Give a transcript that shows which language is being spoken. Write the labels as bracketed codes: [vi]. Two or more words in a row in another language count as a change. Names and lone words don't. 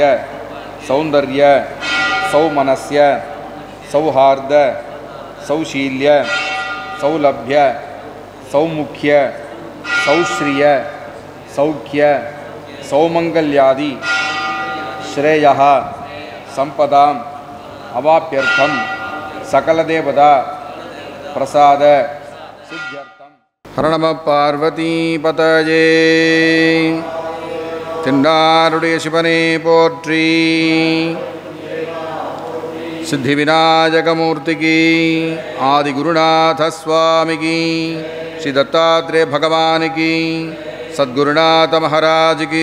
[sa] सौंदर्य सौमनस्य सौहार्द सौशील्य सौलभ्य सौमुख्य सौश्रिय सौख्य सौमंगल्यादि श्रेयः संपदां अवाप्यर्थम सकलदेवता प्रसाद सिद्ध्यर्थम। हर नमः पार्वतीपतये। [ta] தென்னாருடைய சிவனே போற்றி. சித்தி விநாயகமூர்த்திக்கு ஆதிகுருநாத சுவாமிக்கு ஸ்ரீ தத்தாத்ரேய பகவானுக்கு சத்குருநாத மகாராஜுக்கு.